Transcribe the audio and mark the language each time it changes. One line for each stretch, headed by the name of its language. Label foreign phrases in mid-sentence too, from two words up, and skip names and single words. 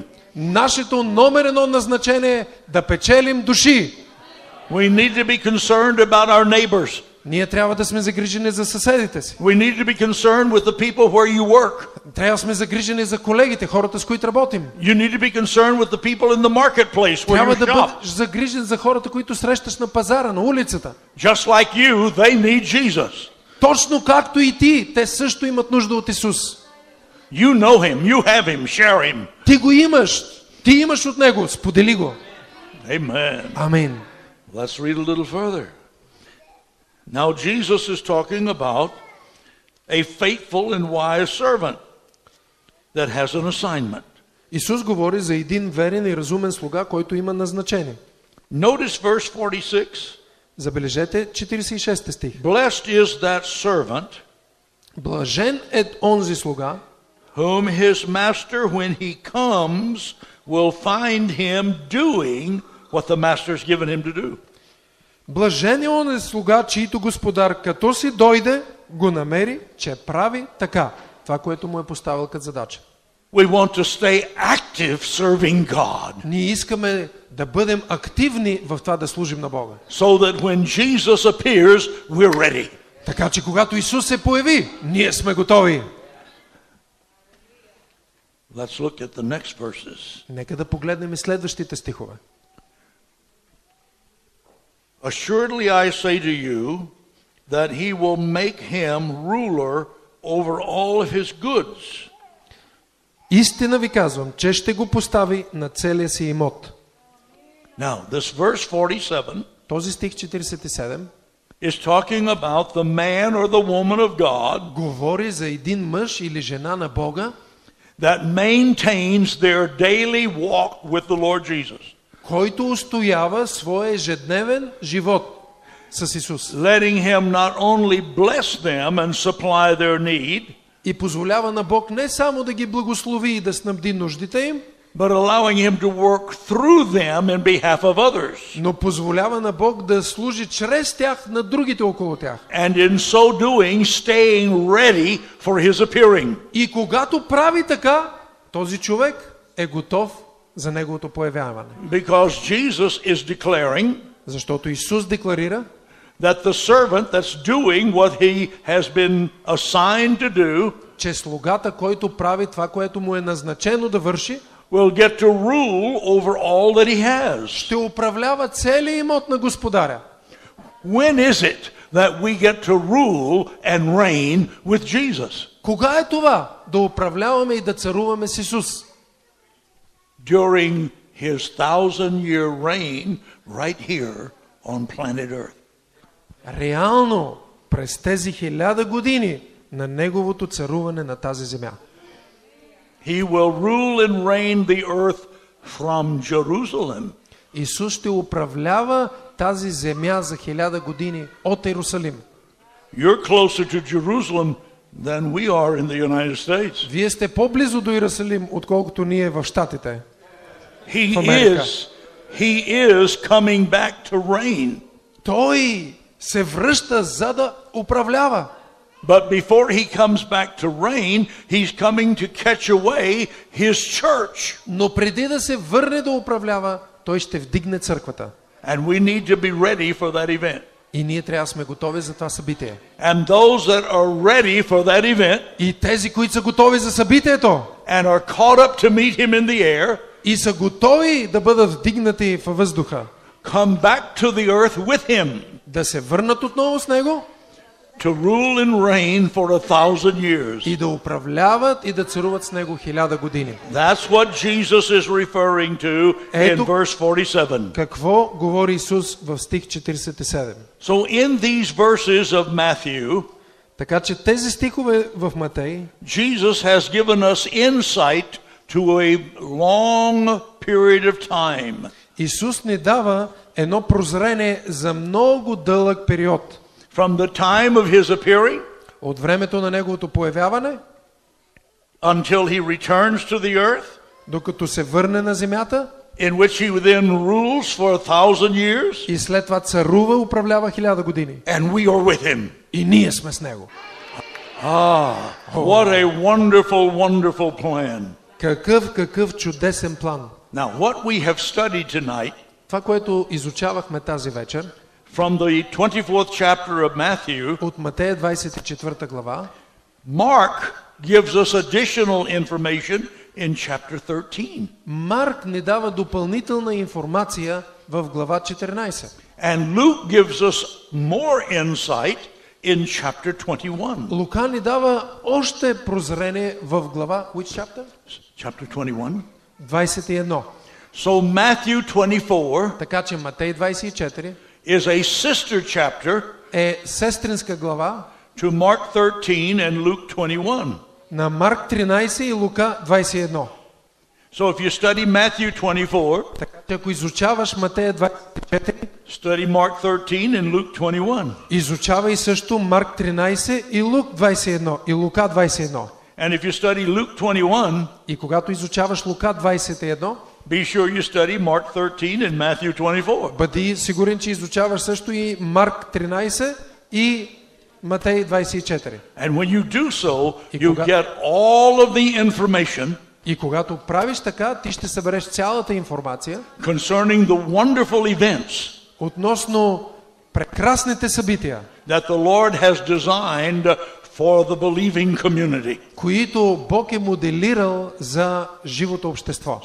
Bulgarian: нашето номер едно назначение е да печелим души.
English: We need to be concerned about our neighbors.
Bulgarian: Ние трябва да сме загрижени за съседите си.
English: We need to be concerned with the people where you work.
Bulgarian: Трябва да сме загрижени за колегите, хората с които работим.
English: You need to be concerned with the people in the marketplace where
Bulgarian: Трябва
English: you
Bulgarian: да
English: shop.
Bulgarian: бъдеш загрижен за хората, които срещаш на пазара, на улицата.
English: Just like you, they need Jesus.
Bulgarian: Точно както и ти, те също имат нужда от Исус.
English: You know him, you have him, share him.
Bulgarian: Ти го имаш, ти имаш от него, сподели го.
English: Amen.
Bulgarian: Амин.
English: Let's read a little further. Now Jesus is talking about a faithful and wise servant that has an assignment.
Bulgarian: Исус говори за един верен и разумен слуга, който има назначение.
English: Notice verse 46.
Bulgarian: Забележете 46 стих.
English: Blessed is that servant
Bulgarian: Блажен е онзи слуга,
English: whom his master when he comes will find him doing what the master's given him to do.
Bulgarian: блажен е онзи слуга, чийто господар, като си дойде, го намери, че прави така. Това, което му е поставил като задача.
English: We want to stay active serving God,
Bulgarian: Ние искаме да бъдем активни в това да служим на Бога.
English: so that when Jesus appears, we're ready.
Bulgarian: Така че когато Исус се появи, ние сме готови.
English: Let's look at the next verses.
Bulgarian: Нека да погледнем и следващите стихове.
English: Assuredly I say to you that he will make him ruler over all of his goods.
Bulgarian: Истина ви казвам, че ще го постави на целия си имот.
English: Now, this verse 47
Bulgarian: Този стих 47
English: is talking about the man or the woman of God
Bulgarian: говори за един мъж или жена на Бога,
English: that maintains their daily walk with the Lord Jesus,
Bulgarian: който устоява своя ежедневен живот с Исус
English: letting him not only bless them and supply their need,
Bulgarian: и позволява на Бог не само да ги благослови и да снабди нуждите им,
English: but allowing him to work through them in behalf of others.
Bulgarian: но позволява на Бог да служи чрез тях на другите около тях.
English: And in so doing, staying ready for his appearing.
Bulgarian: И когато прави така, този човек е готов за неговото появяване.
English: Because Jesus is declaring
Bulgarian: Защото Исус декларира,
English: that the servant that's doing what he has been assigned to do
Bulgarian: че слугата, който прави това, което му е назначено да върши,
English: will get to rule over all that he has.
Bulgarian: ще управлява целия имот на господаря.
English: When is it that we get to rule and reign with Jesus?
Bulgarian: Кога е това да управляваме и да царуваме с Исус?
English: During his 1,000-year reign right here on planet Earth.
Bulgarian: Реално през тези 1000 години на неговото царуване на тази земя.
English: He will rule and reign the earth from Jerusalem.
Bulgarian: Исус ще управлява тази земя за 1000 години от Иерусалим.
English: You're closer to Jerusalem than we are in the United States.
Bulgarian: Вие сте по-близо до Иерусалим, отколкото ние в Щатите.
English: He
Bulgarian: В Америка.
English: is coming back to reign.
Bulgarian: Той се връща, за да управлява.
English: But before he comes back to reign, he's coming to catch away his church.
Bulgarian: Но преди да се върне да управлява, той ще вдигне църквата.
English: And we need to be ready for that event.
Bulgarian: И ние трябва да сме готови за това събитие.
English: And those that are ready for that event
Bulgarian: И тези, които са готови за събитието
English: and are caught up to meet him in the air,
Bulgarian: и са готови да бъдат вдигнати във въздуха,
English: come back to the earth with him
Bulgarian: да се върнат отново с него
English: to rule and reign for 1,000 years.
Bulgarian: и да управляват и да царуват с него 1000 години.
English: That's what Jesus is referring to in
Bulgarian: Ето-
English: verse 47.
Bulgarian: Какво говори Исус в стих 47?
English: So in these verses of Matthew,
Bulgarian: Така че тези стихове в Матей,
English: Jesus has given us insight to a long period of time.
Bulgarian: Исус ни дава едно прозрение за много дълъг период.
English: From the time of his appearing
Bulgarian: От времето на неговото появяване,
English: until he returns to the earth,
Bulgarian: докато се върне на земята
English: in which he then rules for 1,000 years,
Bulgarian: и след това царува, управлява 1000 години.
English: and we are with him.
Bulgarian: И ние сме с него.
English: What a wonderful, wonderful plan.
Bulgarian: Какъв чудесен план.
English: Now, what we have studied tonight
Bulgarian: Това, което изучавахме тази вечер
English: from the 24th chapter of Matthew,
Bulgarian: от Матея 24 глава,
English: Mark gives us additional information in chapter 13.
Bulgarian: Марк ни дава допълнителна информация в глава 14.
English: And Luke gives us more insight in chapter 21.
Bulgarian: Лука ни дава още прозрение в глава,
English: which chapter? Chapter 21. 21. So Matthew 24
Bulgarian: Така че Матей 24
English: is a sister chapter
Bulgarian: е сестринска глава
English: to Mark 13 and Luke 21.
Bulgarian: на Марк 13 и Лука 21.
English: So if you study Matthew 24,
Bulgarian: Така че ако изучаваш Матея 24,
English: study Mark 13 and Luke 21.
Bulgarian: изучавай също Марк 13 и Лук 21 и Лука 21.
English: And if you study Luke 21,
Bulgarian: И когато изучаваш Лука 21,
English: be sure you study Mark 13 and Matthew 24.
Bulgarian: бъди сигурен, че изучаваш също и Марк 13 и Матей 24.
English: And when you do so,
Bulgarian: И
English: you
Bulgarian: кога-
English: get all of the information
Bulgarian: И когато правиш така, ти ще събереш цялата информация
English: concerning the wonderful events
Bulgarian: относно прекрасните събития,
English: that the Lord has designed for the believing community.
Bulgarian: които Бог е моделирал за живото общество.